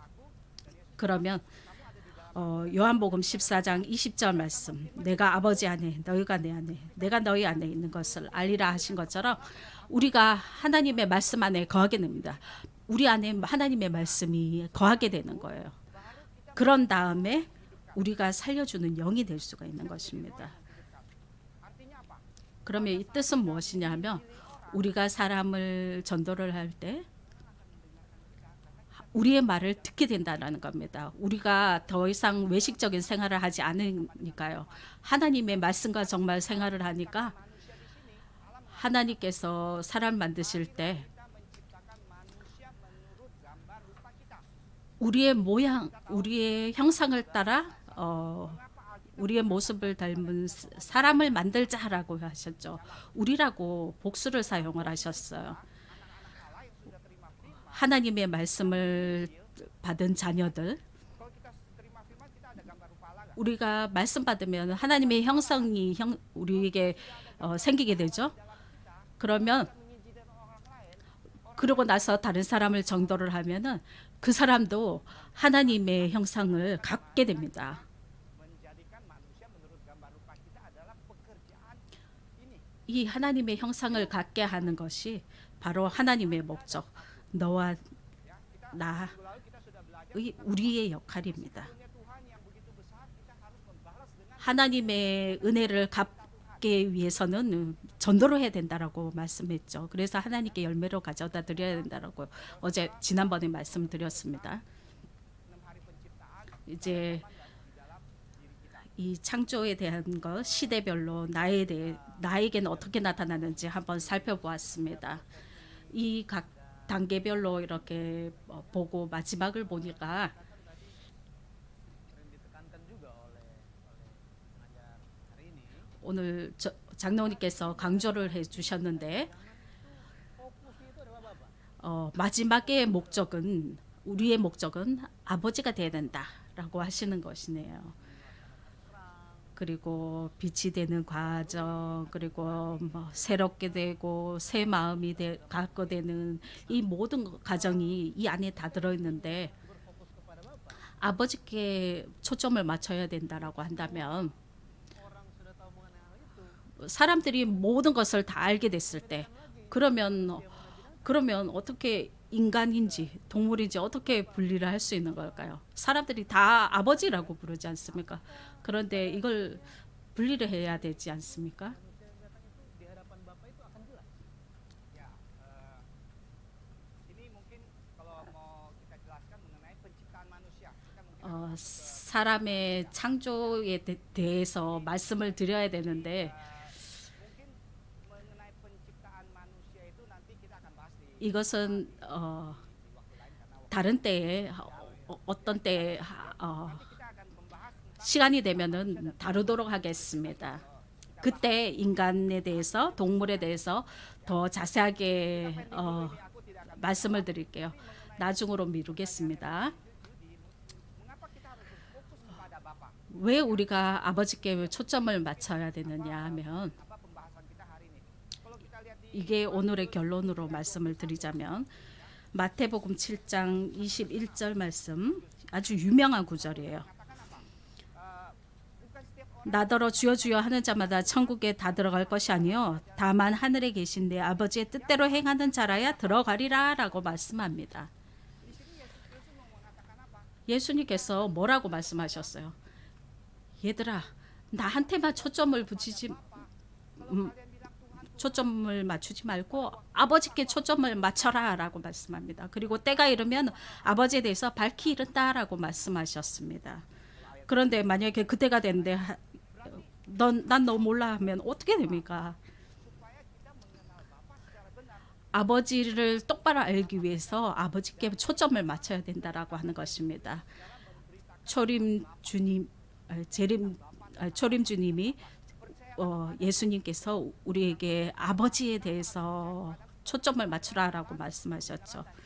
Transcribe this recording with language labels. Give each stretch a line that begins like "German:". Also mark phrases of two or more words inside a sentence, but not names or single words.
Korean: 그러면 요한복음 14장 20절 말씀, 내가 아버지 안에 너희가 내 안에 내가 너희 안에 있는 것을 알리라 하신 것처럼 우리가 하나님의 말씀 안에 거하게 됩니다. 우리 안에 하나님의 말씀이 거하게 되는 거예요. 그런 다음에 우리가 살려주는 영이 될 수가 있는 것입니다.
Indonesian: Artinya apa?
Korean: 그러면 이 뜻은 무엇이냐 하면 우리가 사람을 전도를 할 때 우리의 말을 듣게 된다는 겁니다. 우리가 더 이상 외식적인 생활을 하지 않으니까요. 하나님의 말씀과 정말 생활을 하니까 하나님께서 사람 만드실 때
Indonesian: Kita menciptakan manusia menurut gambar rupa kita.
Korean: 우리의 모양, 우리의 형상을 따라 우리의 모습을 닮은 사람을 만들자라고 하셨죠. 우리라고 복수를 사용을 하셨어요. 하나님의 말씀을 받은 자녀들,
Indonesian: Kalau kita terima firman, kita ada gambar rupa Allah nggak?
Korean: 우리가 말씀 받으면 하나님의 형상이 우리에게 생기게 되죠. 그러면
Indonesian: Menginjilkan orang lain,
Korean: 그러고 나서 다른 사람을 전도를 하면은 그 사람도 하나님의 형상을 갖게 됩니다.
Indonesian: menjadikan manusia menurut gambar rupa kita adalah pekerjaan ini.
Korean: 이 하나님의 형상을 갖게 하는 것이 바로 하나님의 목적, 너와 나의
Indonesian: Lalu kita sudah belajar
Korean: 우리의 역할입니다.
Indonesian: punya Tuhan yang begitu besar, kita harus membalas dengan
Korean: 하나님의 은혜를 갚기 위해서는 전도를 해야 된다라고 말씀했죠. 그래서 하나님께 열매로 가져다 드려야 된다라고 어제 지난번에 말씀드렸습니다.
Indonesian: 6 hari penciptaan
Korean: 이제 이 창조에 대한 것 시대별로 나에게는 어떻게 나타나는지 한번 살펴보았습니다. 이 각 단계별로 이렇게 보고 마지막을 보니까
Indonesian: sering ditekankan juga oleh pengajar hari ini.
Korean: 오늘 장로님께서 강조를 해주셨는데
Indonesian: Fokusnya itu adalah Bapak.
Korean: 마지막의 목적은 우리의 목적은 아버지가 되어야 된다라고 하시는 것이네요. 그리고 빛이 되는 과정, 그리고 뭐 새롭게 되고 새 마음이 갖게 되는 이 모든 과정이 이 안에 다 들어있는데
Indonesian: Berfokus kepada Bapak.
Korean: 아버지께 초점을 맞춰야 된다라고 한다면
Indonesian: Orang sudah tahu mengenai hal itu.
Korean: 사람들이 모든 것을 다 알게 됐을 때 그러면 어떻게 인간인지 동물인지 어떻게 분리를 할 수 있는 걸까요? 사람들이 다 아버지라고 부르지 않습니까? 그런데 이걸 분리를 해야 되지 않습니까?
Indonesian: Manusia yang datang itu di hadapan Bapak itu akan jelas. ya. Ini mungkin kalau mau kita jelaskan mengenai penciptaan manusia, kita mungkin
Korean: 사람의 창조에 대해서 말씀을 드려야 되는데
Indonesian: mungkin mengenai penciptaan manusia itu nanti kita akan bahas di
Korean: 이것은
Indonesian: waktu lain karena
Korean: 다른 때에 어떤 때
Indonesian: kita akan membahas tentang
Korean: 시간이 되면은 다루도록 하겠습니다. 그때 인간에 대해서 동물에 대해서 더 자세하게
Indonesian: aku tidak akan
Korean: 말씀을 드릴게요. 나중으로 미루겠습니다.
Indonesian: mengapa kita harus berfokus kepada Bapa.
Korean: 왜 우리가 아버지께 초점을 맞춰야 되느냐 하면
Indonesian: Apa pembahasan kita hari ini? Kalau kita lihat di
Korean: 이게 오늘의 결론으로 말씀을 드리자면 마태복음 7장 21절 말씀 아주 유명한 구절이에요.
Indonesian: katakan apa? Bukan setiap orang
Korean: 나더러 주여 주여 하는 자마다 천국에 다 들어갈 것이 아니요 다만 하늘에 계신 내 아버지의 뜻대로 행하는 자라야 들어가리라라고 말씀합니다.
Indonesian: di sini Yesus mau mengatakan apa?
Korean: 예수님께서 뭐라고 말씀하셨어요? 얘들아 나한테만 초점을 붙이지 초점을 맞추지 말고 아버지께 초점을 맞춰라라고 말씀합니다. 그리고 때가 이르면 아버지에 대해서 밝히 이른다라고 말씀하셨습니다. 그런데 만약에 그때가 됐는데 난 너 몰라 하면 어떻게 됩니까?
Indonesian: Supaya kita mengenal Bapa secara benar.
Korean: 아버지를 똑바로 알기 위해서 아버지께 초점을 맞춰야 된다라고 하는 것입니다. 초림 주님, 초림 주님이 예수님께서 우리에게 아버지에 대해서 초점을 맞추라라고 말씀하셨죠.